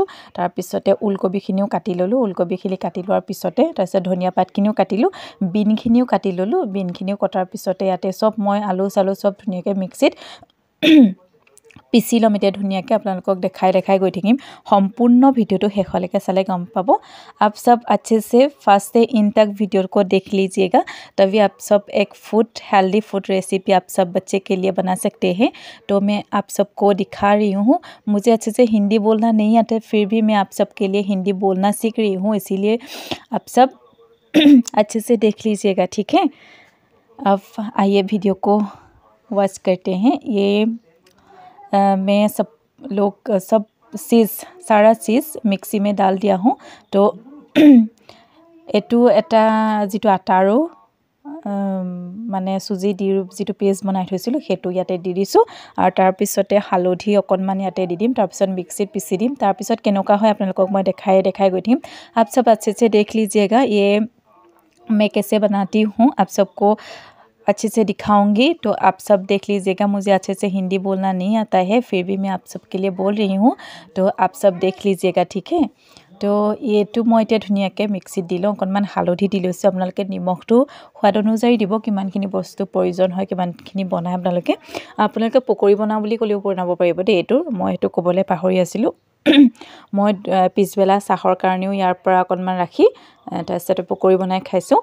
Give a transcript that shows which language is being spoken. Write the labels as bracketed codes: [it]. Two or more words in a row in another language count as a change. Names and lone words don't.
[as] তাৰপিছতে ওলকবিখিনিও কাটি ল'লোঁ। ওলকবিখিনি কাটি লোৱাৰ পিছতে তাৰপিছত ধনিয়া পাতখিনিও কাটিলোঁ, বিনখিনিও কাটি ল'লোঁ। বিনখিনিও কটাৰ পিছতে ইয়াতে চব মই আলু চালু চব ধুনীয়াকৈ মিক্সিত পিচি ল'ম। এতিয়া ধুনীয়াকৈ আপোনালোকক দেখাই গৈ থাকিম। সম্পূৰ্ণ ভিডিঅ'টো শেষলৈকে চালে গম পাব। [hi] आप सब अच्छे से फर्स्ट से इन तक वीडियो को देख लीजिएगा, तभी आप सब एक [en] healthy food recipe [hi] आप सब बच्चे के लिए बना सकते हैं। तो मैं आप सबको दिखा रही हूँ। मुझे अच्छे से हिंदी बोलना नहीं आता, फिर भी मैं आप सब के लिए हिंदी बोलना सीख रही हूँ, इसीलिए आप सब अच्छे से देख लीजिएगा, ठीक है। अब आइए वीडियो को वॉच करते हैं। ये मैं सब सारा चीज़ मिक्सी में डाल दिया हूँ। [as] तो এইটো এটা যিটো আটাৰো মানে চুজি দি যিটো পেষ্ট বনাই থৈছিলোঁ সেইটো ইয়াতে দি দিছোঁ। আৰু তাৰপিছতে হালধি অকণমান ইয়াতে দি দিম। তাৰপিছত মিক্সিত পিচি দিম। তাৰপিছত কেনেকুৱা হয় আপোনালোকক মই দেখাই গৈ থাকিম। [hi] आप सब अच्छे से देख लीजिएगा। ये मैं कैसे बनाती हूँ आप सबको अच्छे से दिखाऊंगी, तो आप सब देख लीजिएगा। मुझे अच्छे से हिंदी बोलना नहीं आता है, फिर भी मैं आप सबके लिए बोल रही हूँ, तो आप सब देख लीजिएगा, ठीक है। [as] তো এইটো মই এতিয়া ধুনীয়াকৈ মিক্সিত দি লওঁ। অকণমান হালধি দি লৈছোঁ। আপোনালোকে নিমখটো সোৱাদ অনুযায়ী দিব, কিমানখিনি বস্তু প্ৰয়োজন হয় কিমানখিনি বনায় আপোনালোকে পকৰি বনাওঁ বুলি ক'লেও বনাব পাৰিব দেই। এইটো মই সেইটো ক'বলৈ পাহৰি আছিলোঁ। মই পিছবেলা চাহৰ কাৰণেও ইয়াৰ পৰা অকণমান ৰাখি তাৰপিছতে পকৰি বনাই খাইছোঁ।